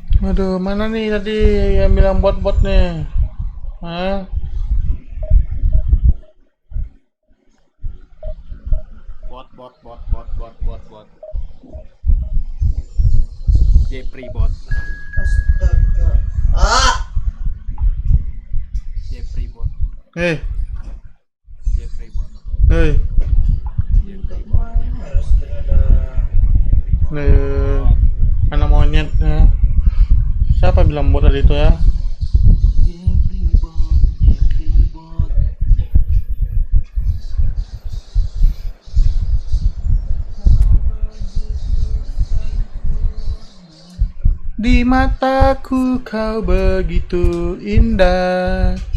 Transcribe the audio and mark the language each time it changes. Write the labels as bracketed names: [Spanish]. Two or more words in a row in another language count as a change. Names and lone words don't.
[Indonesian] Aduh, mana nih tadi yang bilang bot-bot nih? Hah? Bot. Jepri bot. Jepri bot. Hei, Jepri bot. hei. Jepri bot. Nih, anak monyet ya. Siapa bilang bot tadi itu ya? Jepri bot. Di mataku kau begitu indah.